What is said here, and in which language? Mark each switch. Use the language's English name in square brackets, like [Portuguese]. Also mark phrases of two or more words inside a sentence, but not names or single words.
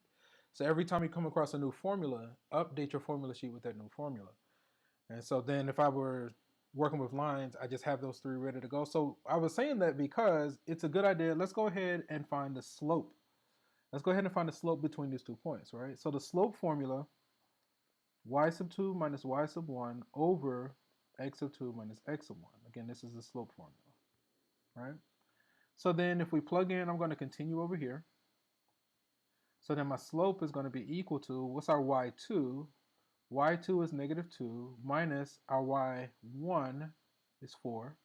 [English] So every time you come across a new formula, update your formula sheet with that new formula. And so then if I were working with lines, I just have those 3 ready to go. So I was saying that because it's a good idea. Let's go ahead and find the slope. Let's go ahead and find the slope between these 2 points, right? So the slope formula, y sub 2 minus y sub 1 over x sub 2 minus x sub 1. Again, this is the slope formula, right? So then if we plug in, I'm going to continue over here. So then my slope is going to be equal to, what's our y2? y2 is -2 minus our y1 is 4.